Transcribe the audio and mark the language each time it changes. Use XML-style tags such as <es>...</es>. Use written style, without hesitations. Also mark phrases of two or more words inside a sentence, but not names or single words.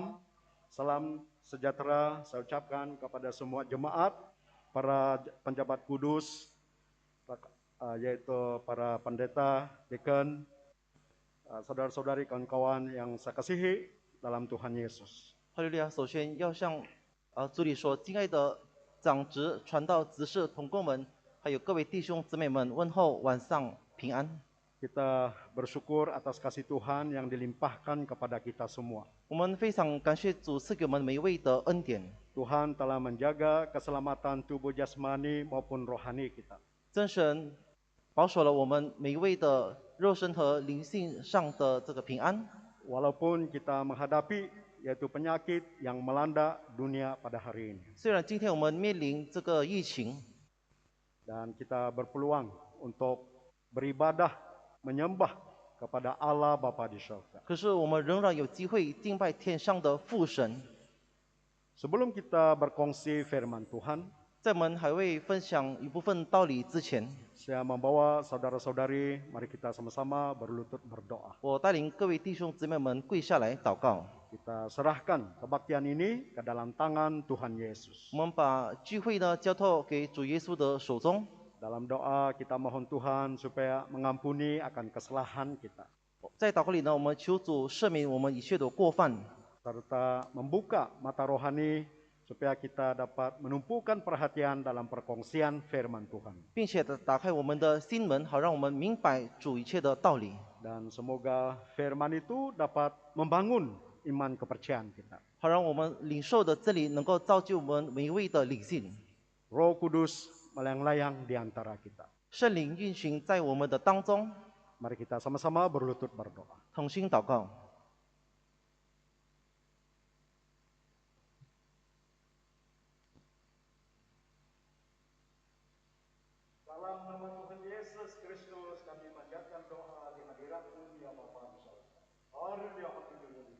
<ms>Salam sejahtera saya ucapkan kepada semua jemaat, para penjabat kudus, yaitu para pendeta, dekan, saudara-saudari, kawan-kawan yang saya kasihi dalam Tuhan Yesus.</ms> <zh>哈利路亚！首先要向主里说，敬爱的长执、传道、执事、同工们，还有各位弟兄姊妹们，问候晚上平安。</zh> <ms>Kita bersyukur atas kasih Tuhan yang dilimpahkan kepada kita semua.</ms> <zh>我们非常感谢主赐给我们每一位的恩典。</zh> <ms>Tuhan telah menjaga keselamatan tubuh jasmani maupun rohani kita.</ms> <zh>真神保守了我们每一位的肉身和灵性上的这个平安。</zh> <ms>Walaupun kita menghadapi yaitu penyakit yang melanda dunia pada hari ini.</ms> <zh>虽然今天我们面临这个疫情，</zh> <ms>Dan kita berpeluang untuk beribadah, menyembah kepada Allah Bapa di surga.</ms> <zh>可是我们仍然有机会敬拜天上的父神。</zh> <ms>Sebelum kita berkongsi firman Tuhan,</ms> <zh>在我们还未分享一部分道理之前，</zh> <ms>saya membawa saudara-saudari, mari kita sama-sama berlutut berdoa.</ms> <zh>我带领各位弟兄姊妹们跪下来祷告。</zh> <ms>Kita serahkan kebaktian ini ke dalam tangan Tuhan Yesus.</ms> <zh>我们把聚会呢交托给主耶稣的手中。</zh> <ms>Dalam doa kita mohon Tuhan supaya mengampuni akan kesalahan kita,</ms> <zh>在祷告里呢，我们求主赦免我们一切的过犯，</zh> <ms>serta membuka mata rohani supaya kita dapat menumpukan perhatian dalam perkongsian firman Tuhan.</ms> <zh>并且打开我们的心门，好让我们明白主一切的道理，</zh> <ms>Dan semoga firman itu dapat membangun iman kepercayaan kita.</ms> <zh>好让我们领受的真理能够造就我们每一位的灵性。</zh> <ms>Roh Kudus melayang-layang di antara kita.</ms> <zh>圣灵运行在我们的当中，</zh> <ms>Mari kita sama-sama berlutut berdoa.</ms> <zh>同心祷告。</zh> <ms>Dalam nama Tuhan Yesus Kristus kami panjatkan doa di hadirat-Mu ya Bapa di surga. Haleluya, haleluya.</ms>